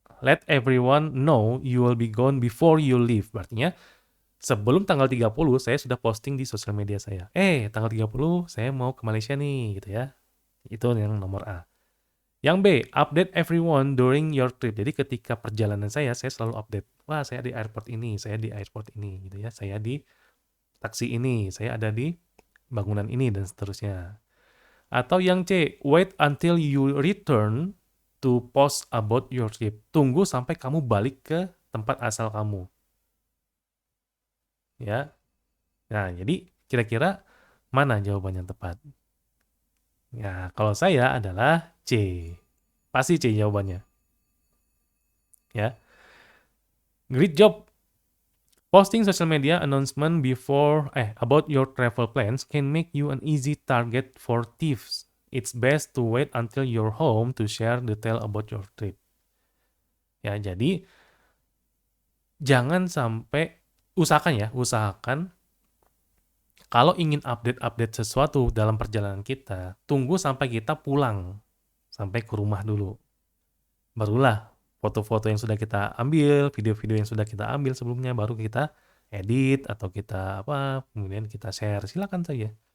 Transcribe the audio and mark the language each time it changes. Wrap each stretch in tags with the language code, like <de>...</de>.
<en>Let everyone know you will be gone before you leave.</en> <id>Artinya sebelum tanggal 30 saya sudah posting di sosial media saya. Tanggal 30 saya mau ke Malaysia nih gitu ya. Itu yang nomor A. Yang B,</id> <en>update everyone during your trip.</en> <id>Jadi ketika perjalanan saya selalu update. Wah, saya di airport ini, saya di airport ini gitu ya. Saya di taksi ini, saya ada di bangunan ini dan seterusnya. Atau yang C,</id> <en>wait until you return to post about your trip.</en> <id>Tunggu sampai kamu balik ke tempat asal kamu. Ya. Nah, jadi kira-kira mana jawaban yang tepat? Ya, kalau saya adalah C. Pasti C jawabannya. Ya.</id> <en>Great job. Posting social media announcement about your travel plans can make you an easy target for thieves. It's best to wait until you're home to share detail about your trip.</en> <id>Ya, jadi jangan sampai usahakan kalau ingin update sesuatu dalam perjalanan kita, tunggu sampai kita pulang, sampai ke rumah dulu. Barulah foto-foto yang sudah kita ambil, video-video yang sudah kita ambil sebelumnya baru kita edit atau kita kemudian kita share. Silakan saja.</id>